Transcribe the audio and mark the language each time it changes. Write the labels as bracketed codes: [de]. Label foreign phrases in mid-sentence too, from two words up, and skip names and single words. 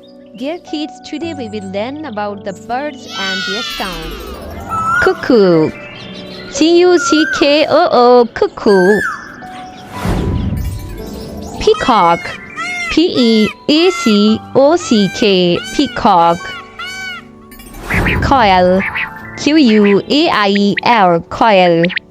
[en] Dear kids, today we will learn about the birds and their sounds. Cuckoo. C-U-C-K-O-O, cuckoo. Peacock. P-E-A-C-O-C-K, peacock. Coil. Q-U-A-I-L, coil.